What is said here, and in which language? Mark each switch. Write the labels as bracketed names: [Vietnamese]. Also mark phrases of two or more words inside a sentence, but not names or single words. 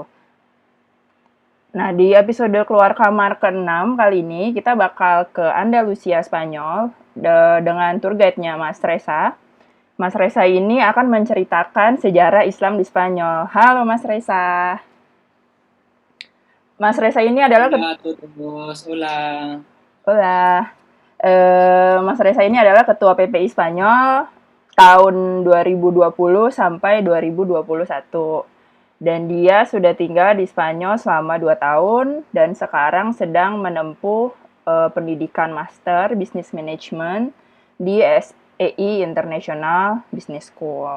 [Indonesian] Nah, di episode Keluar Kamar ke-6 kali ini, kita bakal ke Andalusia, Spanyol, dengan [English] tour guide- [Indonesian] nya Mas Reza. Mas Reza ini akan menceritakan sejarah Islam di Spanyol. Halo Mas Reza. Mas Reza ini adalah [Spanish] Hola a todos, hola. Hola. [Indonesian] Mas Reza ini adalah Ketua PPI Spanyol tahun 2020 sampai 2021. Dan dia sudah tinggal di Spanyol selama 2 tahun dan sekarang sedang menempuh pendidikan master [English] Business Management [Indonesian] di SEI International Business School.